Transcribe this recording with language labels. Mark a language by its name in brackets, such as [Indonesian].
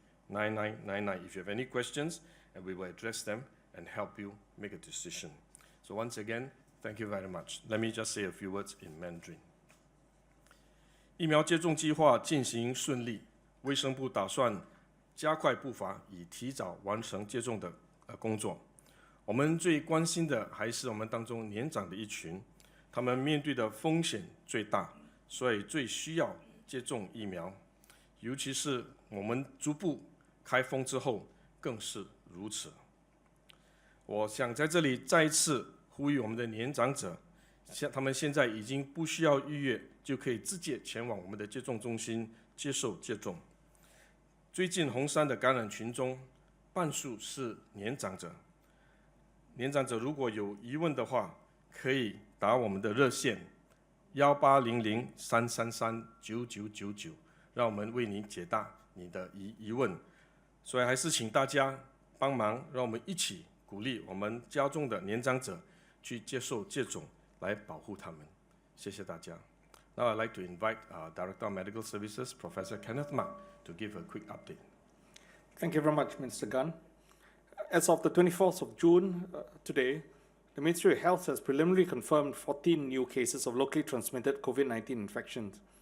[English] 1-800-333-9999 if you have any questions, and we will address them and help you make a decision. So once again, thank you very much. Let me just say a few words in Mandarin. [Chinese] 疫苗接种计划进行顺利，卫生部打算加快步伐，以提早完成接种的工作。我们最关心的还是我们当中年长的一群，他们面对的风险最大，所以最需要接种疫苗。尤其是我们逐步开封之后，更是如此。我想在这里再一次呼吁我们的年长者，他们现在已经不需要预约，就可以直接前往我们的接种中心接受接种。最近红山的感染群中，半数是年长者。年长者如果有疑问的话，可以打我们的热线1800-333-9999，让我们为你解答你的疑问。所以还是请大家帮忙，让我们一起鼓励我们家中的年长者去接受接种，来保护他们。谢谢大家。 [English] Now I'd like to invite Director of Medical Services, Professor Kenneth Mak, to give a quick update. Thank you very much, Mr. Gunn. As of the 24th of June, today, the Ministry of Health has preliminarily confirmed 14 new cases of locally transmitted COVID-19 infections.